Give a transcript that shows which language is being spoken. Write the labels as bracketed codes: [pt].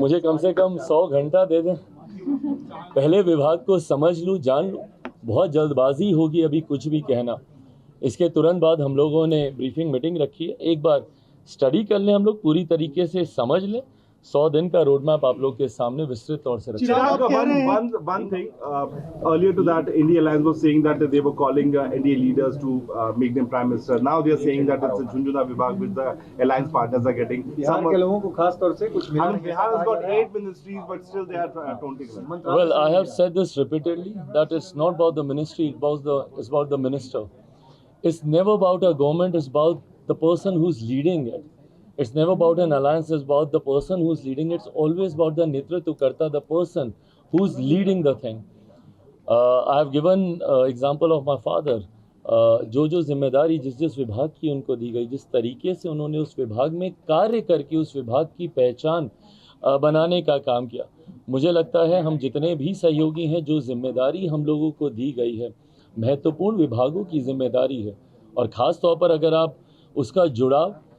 [hi] मुझे कम से कम 100 घंटा दे दें, पहले विभाग को समझ लूँ, जान लूँ. बहुत जल्दबाजी होगी अभी कुछ भी कहना. इसके तुरंत बाद हम लोगों ने ब्रीफिंग मीटिंग रखी है. एक बार स्टडी कर लें, हम लोग पूरी तरीके से समझ लें. 100 दिन का रोड मैप आप लोग के सामने विस्तृत तौर से रखा. [en] One thing, earlier to that, India Alliance was saying that they were calling NDA leaders to make them prime minister. Now they are saying that it's a Junjuna Vibhag which the alliance partners are getting. [hi] Bihar के लोगों को खास तौर से कुछ मिला. [en] Bihar has got 8 ministries, but still they are taunting them. Well, I have said this repeatedly, that it's not about the ministry, it's about the minister. It's never about a government, it's about the person who's leading it. It's never about an alliance, it's about the person who's leading. It's always about the Netritva Karta, the person who's leading the thing. I have given example of my father. [hi] जो जिम्मेदारी जिस विभाग की उनको दी गई, जिस तरीके से उन्होंने उस विभाग में कार्य करके उस विभाग की पहचान बनाने का काम किया, मुझे लगता है हम जितने भी सहयोगी हैं, जो जिम्मेदारी हम लोगों को दी गई है, महत्वपूर्ण विभागों की जिम्मेदारी है, और ख़ास तौर पर अगर आप उसका जुड़ाव